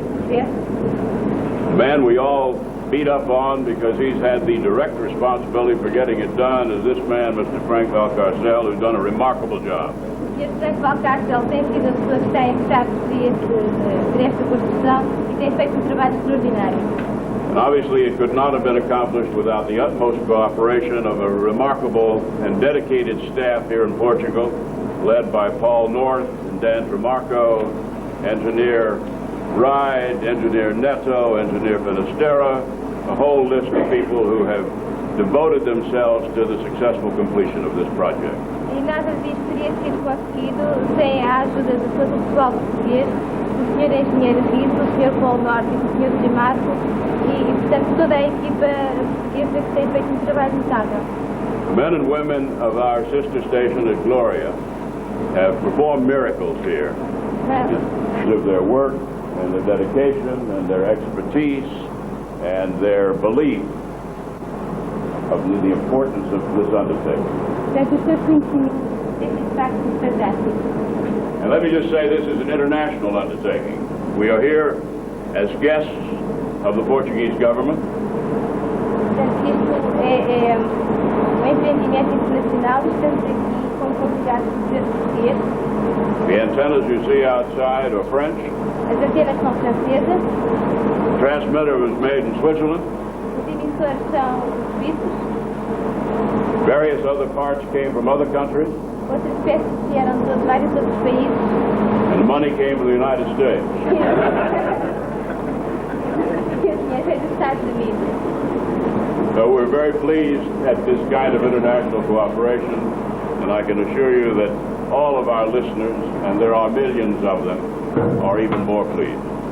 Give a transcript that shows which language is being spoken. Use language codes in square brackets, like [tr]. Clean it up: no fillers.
[en] The man we all beat up on because he's had the direct responsibility for getting it done is this man, Mr. Frank Valcarcel, who's done a remarkable job. [pt] O Sr. Frank Valcarcel tem sido a pessoa que está interessada por esta construção e tem feito um trabalho extraordinário. [en] And obviously it could not have been accomplished without the utmost cooperation of a remarkable and dedicated staff here in Portugal, led by Paul North and Dan Tremarco, engineer Ride, engineer Neto, engineer Finistera, a whole list of people who have devoted themselves to the successful completion of this project. [pt] E nada disto teria sido conseguido sem a ajuda de todo o pessoal português, do Sr. Engenheiro Rito, do Sr. Paul Norte e do Sr. Tremarco e, portanto, toda a equipa portuguesa que tem feito um trabalho notável. [en] The men and women of our sister station at Gloria have performed miracles here. With their work and their dedication and their expertise and their belief of the importance of this undertaking. [pt] Portanto, os seus conhecimentos têm sido de facto fantásticos. [en] And let me just say this is an international undertaking. We are here as guests of the Portuguese government. [pt] Portanto, isto é empreendimento internacional. Estamos aqui como convidados do governo português. [en] The antennas you see outside are French. [pt] As antenas são francesas. [en] The transmitter was made in Switzerland. [pt] Os emissores são suíços. [en] Various other parts came from other countries. [pt] Outras peças vieram de vários outros países. [en] And the money came from the United States. [pt] E o dinheiro veio dos Estados Unidos. [en] So we're very pleased at this kind of international cooperation, and I can assure you that all of our listeners, and there are millions of them, are even more pleased.